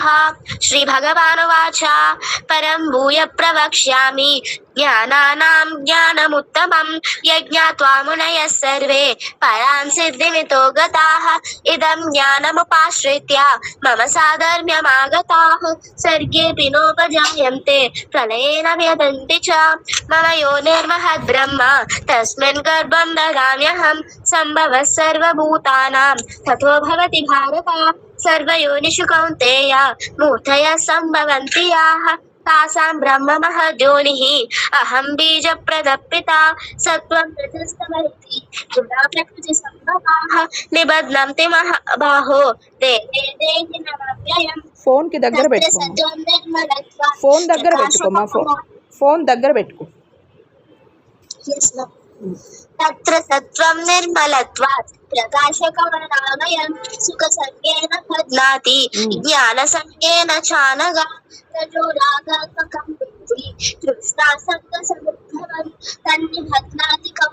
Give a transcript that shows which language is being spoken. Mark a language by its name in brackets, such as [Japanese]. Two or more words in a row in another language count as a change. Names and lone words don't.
[Sanskrit] श्रीभगवानुवाच परं भूय प्रवक्ष्यामि ज्ञानानां ज्ञानमुत्तमं यज्ञात्वा मुनयः सर्वे परां सिद्धिमितो गताः इदं ज्ञानमुपाश्रित्य मम साधर्म्यमागताः सर्गेऽपि नोपजायन्ते प्रळयेन व्यदन्ति च మమ योनिर्महद् ब्रह्म तस्मिन् गर्भं ददाम्यहं सम्भवः सर्वभूतानां ततो भवति भारत सर्वयोनिषु कौन्तेय मूर्तयः सम्भवन्ति याः तासां ब्रह्म महद्योनिः अहं बीजप्रदपिता सत्त्वं रजस्तमरिति गुणा प्रकृतिसम्भवाः निबध्नन्ति महाबाहो देहे देहिनमव्ययम्. [Telugu] ఫోన్కి దగ్గర పెట్టుకో, ఫోన్ దగ్గర పెట్టుకోమా, ఫోన్ దగ్గర పెట్టుకో. [Sanskrit] तत्र सत्वं निर्मलत्वात् प्रकाशकमनामयं सुखसङ्गेन बध्नाति ज्ञानसङ्गेन चानगा रजोरागात्मकं विद्धि तृष्णासङ्गसमुद्भवं तन्नि बध्नाति कं.